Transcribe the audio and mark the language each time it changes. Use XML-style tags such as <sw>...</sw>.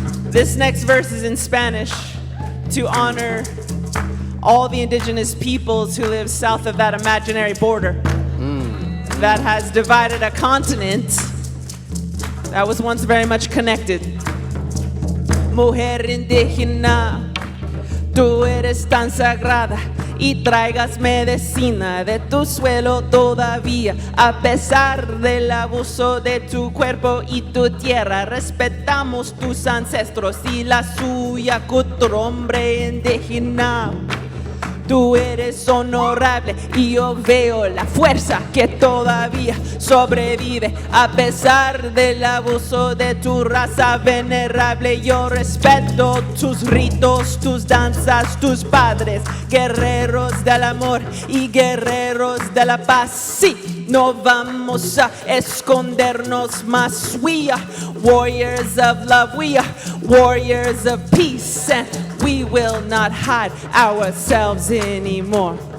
<en>This next verse is in Spanish to honor all the indigenous peoples who live south of that imaginary border that has divided a continent that was once very much connected.</en> <es>Mujer indígena, tú eres tan sagrada y traigas medicina de tu suelo todavía, a pesar del abuso de tu cuerpo y tu tierra. Respetamos tus ancestros y la suya, otro hombre indígena. Tú eres honorable y yo veo la fuerza que todavía sobrevive a pesar del abuso de tu raza venerable. Yo respeto tus ritos, tus danzas, tus padres, guerreros del amor y guerreros de la paz. Sí, no vamos a escondernos más.</es> <en>We are warriors of love, we are warriors of peace, and we will not hide ourselves anymore.</en>